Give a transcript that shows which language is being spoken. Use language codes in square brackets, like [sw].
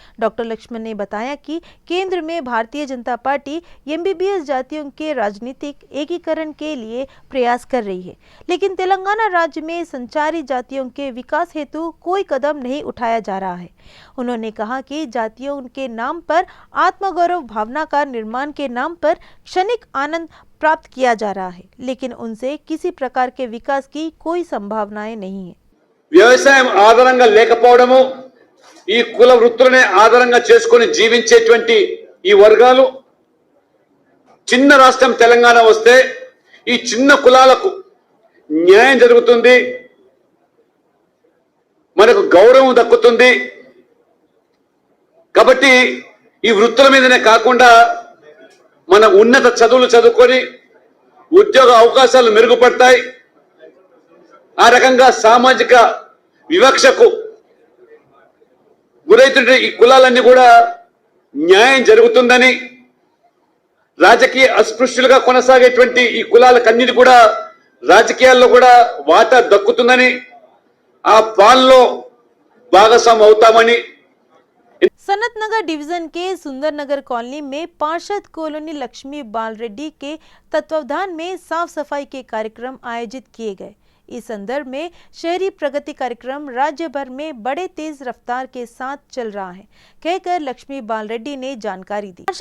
[hi] Doctor Lakshman ने बताया कि केंद्र में भारतीय जनता पार्टी एमबीबीएस जातियों के राजनीतिक एकीकरण के लिए प्रयास कर रही है, लेकिन तेलंगाना राज्य में संचारी जातियों के विकास हेतु कोई कदम नहीं उठाया जा रहा है। उन्होंने कहा कि जातियों के नाम पर आत्मगौरव भावना का निर्माण के नाम पर क्षणिक आनंद प्राप्त किया जा रहा है, लेकिन उनसे किसी प्रकार के विकास की कोई संभावनाएं नहीं है। [te] వ్యవసాయం ఆధారంగా లేకపోవడము, ఈ కుల వృత్తులనే ఆధారంగా చేసుకొని జీవించేటువంటి ఈ వర్గాలు చిన్న రాష్ట్రం తెలంగాణ వస్తే ఈ చిన్న కులాలకు న్యాయం జరుగుతుంది, మనకు గౌరవం దక్కుతుంది। కాబట్టి ఈ వృత్తుల మీదనే కాకుండా మన ఉన్నత చదువులు చదువుకొని ఉద్యోగ అవకాశాలు మెరుగుపడతాయి. ఆ రకంగా సామాజిక వివక్షకు గురైతున్న ఈ కులాలన్నీ కూడా న్యాయం జరుగుతుందని, రాజకీయ అస్పృశ్యులుగా కొనసాగేటువంటి ఈ కులాలకన్నిటి కూడా రాజకీయాల్లో కూడా వాటా దక్కుతుందని, ఆ పాల్లో భాగస్వామి అవుతామని. [hi] सनत नगर डिवीजन के सुंदर नगर कॉलोनी में पार्षद कॉलोनी लक्ष्मी बाल रेड्डी के तत्वावधान में साफ सफाई के कार्यक्रम आयोजित किए गए। इस संदर्भ में शहरी प्रगति कार्यक्रम राज्य भर में बड़े तेज रफ्तार के साथ चल रहा है, कहकर लक्ष्मी बाल रेड्डी ने जानकारी दी।